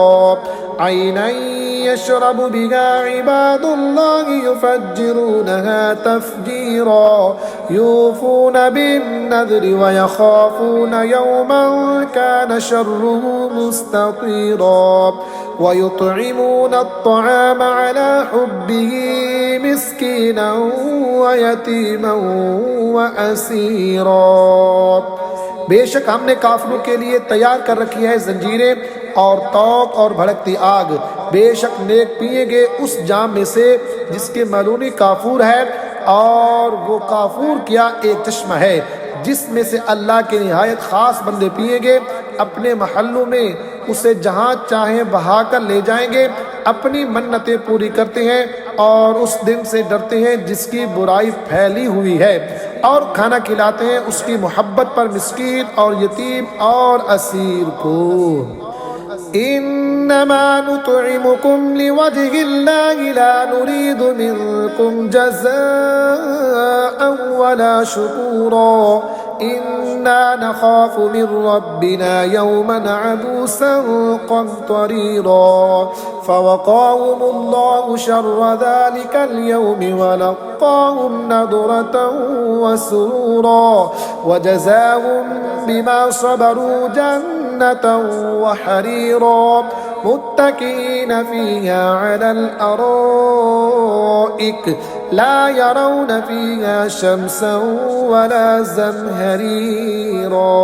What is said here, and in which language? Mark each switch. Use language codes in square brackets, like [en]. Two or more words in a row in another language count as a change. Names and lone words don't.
[ar] عينا يشرب بها عباد الله يفجرونها تفجيرا يوفون بالنذر ويخافون يوما كان شره مستطيرا ويطعمون الطعام على حبه مسكينا ويتيما وأسيرا. [hi] बेशक हमने काफिरों के लिए तैयार कर रखी है जंजीरें और तौक और भड़कती आग। बेशक नेक पिएंगे उस जाम में से जिसके मालूनी काफूर है, और वो काफूर क्या एक चश्मा है जिसमें से अल्लाह के निहायत ख़ास बंदे पिएंगे। अपने महल्लों में उसे जहाँ चाहें बहा कर ले जाएंगे। अपनी मन्नतें पूरी करते हैं और उस दिन से डरते हैं जिसकी बुराई फैली हुई है, और खाना खिलाते हैं उसकी मोहब्बत पर मिस्कीन और यतीम और असीर को। [ar] إنما نطعمكم لوجه الله لا نريد منكم جزاء ولا شكورا إنا نخاف من ربنا يوما عبوسا قمطريرا فوقاهم الله شر ذلك اليوم ولقاهم نضرة وسرورا وجزاهم بما صبروا جنة وحريرا متكئين فيها على الأرائك لا يرون فيها شمسا ولا زمهريرا.